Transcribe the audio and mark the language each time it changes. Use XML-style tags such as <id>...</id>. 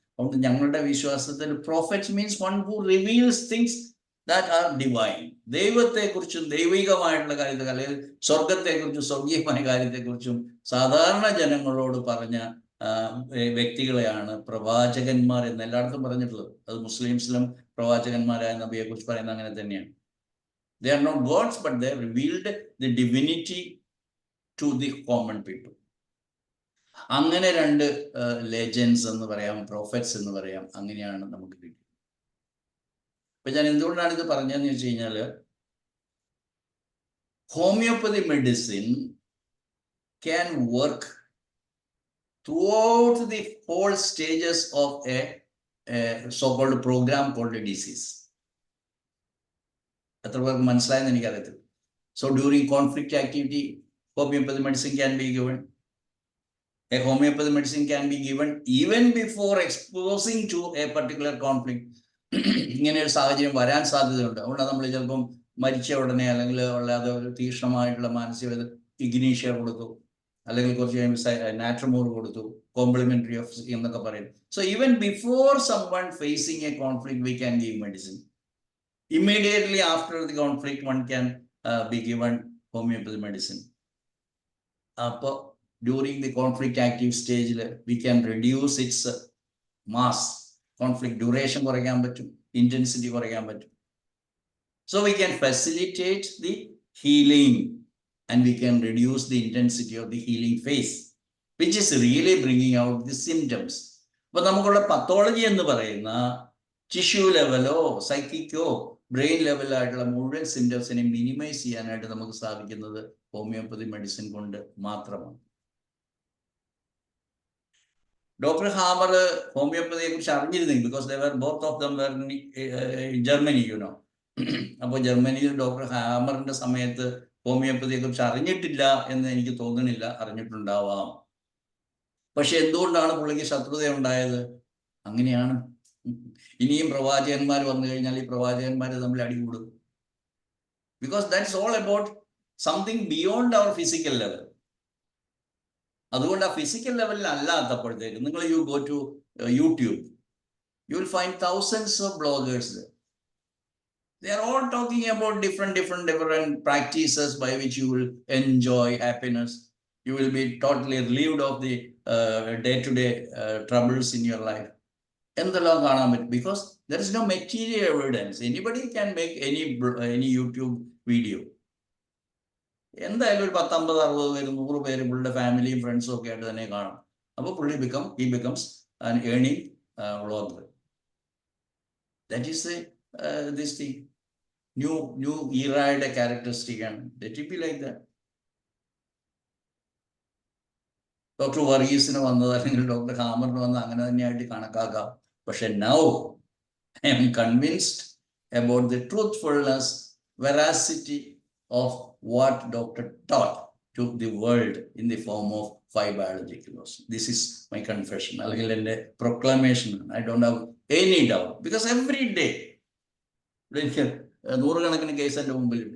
<ml>അതുകൊണ്ട് ഞങ്ങളുടെ വിശ്വാസത്തിൽ</ml> <en>prophets means one who reveals things that are divine.</en> <ml>ദൈവത്തെക്കുറിച്ചും ദൈവികമായിട്ടുള്ള കാര്യത്തെ, അല്ലെങ്കിൽ സ്വർഗത്തെക്കുറിച്ചും സ്വർഗീയമായ കാര്യത്തെക്കുറിച്ചും സാധാരണ ജനങ്ങളോട് പറഞ്ഞ വ്യക്തികളെയാണ് പ്രവാചകന്മാർ എന്ന് എല്ലായിടത്തും പറഞ്ഞിട്ടുള്ളത്. അത് മുസ്ലിംസിലും പ്രവാചകന്മാരായ നബിയെ കുറിച്ച് പറയുന്നത് അങ്ങനെ തന്നെയാണ്.</ml> <en>They are not gods, but they have revealed the divinity to the common people.</en> <ml>അങ്ങനെ രണ്ട് ലെജൻസ് എന്ന് പറയാം, പ്രോഫറ്റ്സ് എന്ന് പറയാം, അങ്ങനെയാണ് നമുക്ക് കിട്ടിയത്. അപ്പൊ ഞാൻ എന്തുകൊണ്ടാണ് ഇത് പറഞ്ഞതെന്ന് വെച്ച് കഴിഞ്ഞാൽ, homeopathy medicine</ml> <en>can work throughout the whole stages of a so-called program called a disease.</en> <ml>എത്ര പേർക്ക് മനസ്സിലായെന്ന് എനിക്കറിയത്തില്ല.</ml> <en>So during conflict activity, homeopathy medicine can be given. A homeopathy medicine can be given even before exposing to a particular conflict.</en> <ml>ഇങ്ങനെ ഒരു സാഹചര്യം വരാൻ സാധ്യതയുണ്ട്. അതുകൊണ്ടാണ് നമ്മൾ ചിലപ്പം മരിച്ച ഉടനെ അല്ലെങ്കിൽ അല്ലാതെ ഒരു തീക്ഷ്ണമായിട്ടുള്ള മാനസിക ഇഗ്നീഷ്യ കൊടുത്തു, അല്ലെങ്കിൽ കുറച്ച് നാട്രമോർ കൊടുത്തു, കോംപ്ലിമെന്ററി ഓഫ് എന്നൊക്കെ പറയും.</ml> <en>So even before someone facing a conflict we can give medicine. Immediately after the conflict one can be given homeopathy medicine. അപ്പോൾ during the conflict active stage we can reduce its mass, conflict duration</en> <ml>കുറയ്ക്കാൻ പറ്റും,</ml> <en>intensity കുറയ്ക്കാൻ പറ്റും. So we can facilitate the healing and we can reduce the intensity of the healing phase, which is really bringing out the symptoms.</en> <ml>അപ്പോൾ നമുക്കുള്ള pathology എന്ന് പറയുന്ന tissue ലെവലോ സൈക്കിക്കോ brain ലെവലായിട്ടുള്ള മുഴുവൻ സിംറ്റംസിനെ minimise ചെയ്യാനായിട്ട് നമുക്ക് സാധിക്കുന്നത് ഹോമിയോപ്പതി മെഡിസിൻ കൊണ്ട് മാത്രമാണ്. ഡോക്ടർ ഹാമർ ഹോമിയോപ്പതിയെ കുറിച്ച് അറിഞ്ഞിരുന്നെങ്കിൽ,</ml> <en>Because they were both of them were in Germany, you know.</en> <ml>അപ്പോൾ ജർമ്മനിയിൽ ഡോക്ടർ ഹാമറിന്റെ സമയത്ത് ഹോമിയോപ്പതിയെ കുറിച്ച് അറിഞ്ഞിട്ടില്ല എന്ന് എനിക്ക് തോന്നുന്നില്ല, അറിഞ്ഞിട്ടുണ്ടാവാം. പക്ഷെ എന്തുകൊണ്ടാണ് പുള്ളിക്ക് ശത്രുത ഉണ്ടായത്? അങ്ങനെയാണ്. ഇനിയും പ്രവാചകന്മാർ വന്നു കഴിഞ്ഞാൽ ഈ പ്രവാചകന്മാർ തമ്മിൽ അടികൂടും.</ml> <en>Because that's all about something beyond our physical level.</en> <ml>അതുകൊണ്ട് ആ ഫിസിക്കൽ ലെവലിൽ അല്ലാത്തപ്പോഴത്തേക്ക് നിങ്ങൾ</ml> <en>You go to YouTube, you will find thousands of bloggers there. They are all talking about different practices by which you will enjoy happiness. You will be totally relieved of the day-to-day troubles in your life.</en> <ml>എന്തെല്ലാം കാണാൻ പറ്റും?</ml> <en>Because there is no material evidence. Anybody can make any YouTube video.</en> <ml>എന്തായാലും ഒരു 10, 50, 60 പേര് 100 പേര് പുള്ളിയുടെ ഫാമിലിയും ഫ്രണ്ട്സും ഒക്കെ ആയിട്ട് തന്നെ കാണും.</ml> <en>അപ്പോൾ he becomes an earning vlogger. That is this thing. New era characteristic, and let it be like that.</en> <ml>Doctor വർഗീസിന് വന്നത് അല്ലെങ്കിൽ ഡോക്ടർ ഹാമറിന് വന്നത് അങ്ങനെ തന്നെയായിട്ട് കണക്കാക്കാം.</ml> <en>പക്ഷെ now I am convinced about the truthfulness, veracity of what doctor taught to the world in the form of 5 biological laws. This is my confession,</en> <ml>അല്ലെങ്കിൽ എൻ്റെ</ml> <en>proclamation. I don't have any doubt, because every day</en> <ml>നൂറുകണക്കിന് case എൻ്റെ മുമ്പിൽ.</ml>